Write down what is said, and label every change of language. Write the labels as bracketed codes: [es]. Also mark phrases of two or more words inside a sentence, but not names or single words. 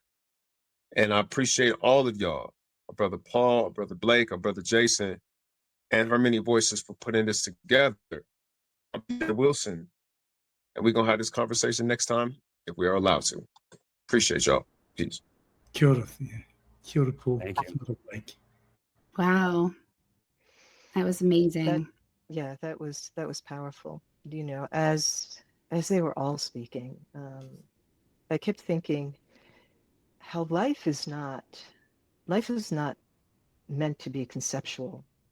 [en] And I appreciate all of y'all, our brother Paul, our brother Blake, our brother Jason, and Harmony Voices for putting this together. I'm Peter Wilson, and we're going to have this conversation next time if we are allowed to. Appreciate y'all. Peace. [mi] Kia ora, Kia ora, Paul. [en] Thank you. [mi] Kia ora, Blake. [en] Wow. That was amazing. That was powerful. As they were all speaking, I kept thinking how life is not meant to be conceptual.